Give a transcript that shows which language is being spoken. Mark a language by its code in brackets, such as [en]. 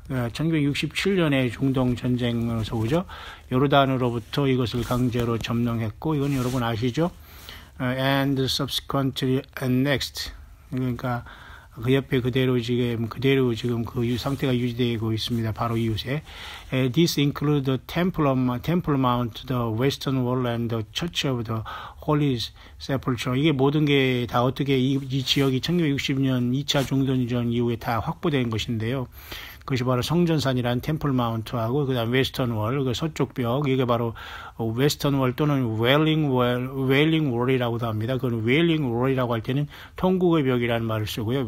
[ko] 1967년의 중동 전쟁에서 오죠. 요르단으로부터 이것을 강제로 점령했고, 이건 여러분 아시죠? [en] And subsequently annexed. [ko] 그러니까 그 옆에 그대로 지금 그 상태가 유지되고 있습니다. 바로 이웃에. [en] This includes the Temple Mount, the Western Wall, and the Church of the Holy Sepulchre. [ko] 이게 모든 게 다 어떻게 이 지역이 1960년 2차 중동전 이후에 다 확보된 것인데요. 그것이 바로 성전산이라는 템플 마운트하고 그다음 웨스턴 월, 그 서쪽 벽, 이게 바로 웨스턴 월 또는 웨일링 월이라고도 합니다. 그건 웨일링 월이라고 할 때는 통곡의 벽이라는 말을 쓰고요.